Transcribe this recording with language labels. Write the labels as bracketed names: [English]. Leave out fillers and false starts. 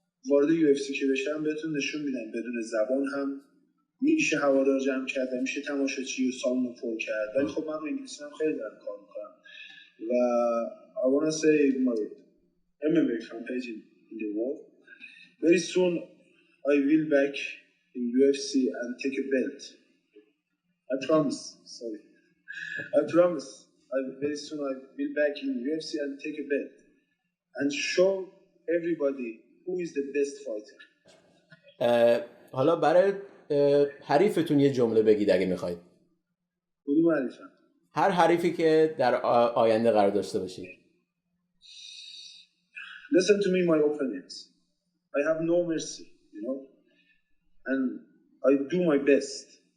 [Persian] وارد UFC که بشم بهتون نشون میدم بدون زبان هم میشه هوادار جمع کرد و میشه تماشاچی و سالن پر کرد. ولی خب من رو انگلیسی هم خیلی دارم کار میکنم و [English] I want to say my MMA campaign in the world. Very soon I will back in UFC and take a belt. I promise. Sorry. I promise. Very soon I will back in UFC and take a belt and show everybody who is the best fighter. [Persian] حالا برای حریفتون یه جمله بگید اگه میخواید. کدوم حریفم؟ هر حریفی که در آینده قرار داشته باشید. [English] Listen to me, my opponents. I have no mercy, you know, and I do my best.